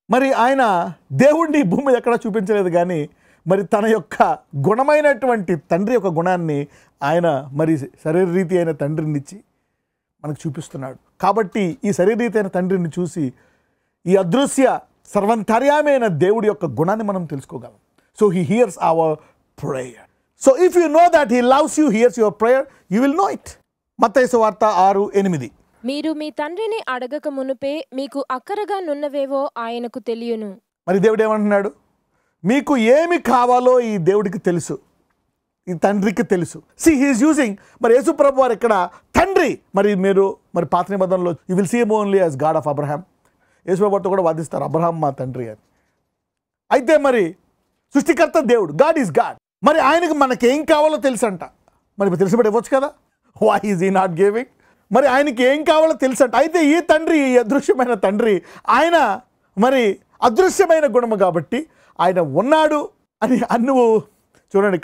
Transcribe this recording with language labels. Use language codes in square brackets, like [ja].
[te] మరి ఆయన దేవుడిని భూమి మీద ఎక్కడా చూపించలేదు, కానీ మరి తన యొక్క గుణమైనటువంటి తండ్రి యొక్క గుణాన్ని ఆయన మరి శరీరరీతి అయిన తండ్రినిచ్చి మనకు చూపిస్తున్నాడు. కాబట్టి ఈ శరీరరీతి అయిన తండ్రిని చూసి ఈ అదృశ్య సర్వంతర్యామైన దేవుడి యొక్క గుణాన్ని మనం తెలుసుకోగలం. [en] So he hears our prayer. So if you know that he loves you, hears your prayer, you will know it. [te] మత్తయి సువార్త 6:8. మీరు మీ తండ్రిని అడగక మునుపే మీకు అక్కరగా నున్నవేవో ఆయనకు తెలియను. మరి దేవుడు ఏమంటున్నాడు? మీకు ఏమి కావాలో ఈ దేవుడికి తెలుసు, ఈ తండ్రికి తెలుసు. [en] See he is using, [te] మరి యేసు ప్రభు వారు ఇక్కడ తండ్రి. మరి మీరు మరి పాత నిబంధనలో [en] you will see him only as God of Abraham. [te] యేసు ప్రభుతో కూడా వాదిస్తారు అబ్రహాం మా తండ్రి అని. అయితే మరి సృష్టికర్త దేవుడు, [en] God is God. [te] మరి ఆయనకు మనకేం కావాలో తెలుసు అంట. మరి తెలిసినప్పుడు ఇవ్వచ్చు కదా. [en] Why is he not giving? [te] మరి ఆయనకి ఏం కావాలో తెలుసు అంట. అయితే ఈ తండ్రి, ఈ అదృశ్యమైన తండ్రి, ఆయన మరి అదృశ్యమైన గుణము కాబట్టి ఆయన ఉన్నాడు అని నువ్వు చూడండి.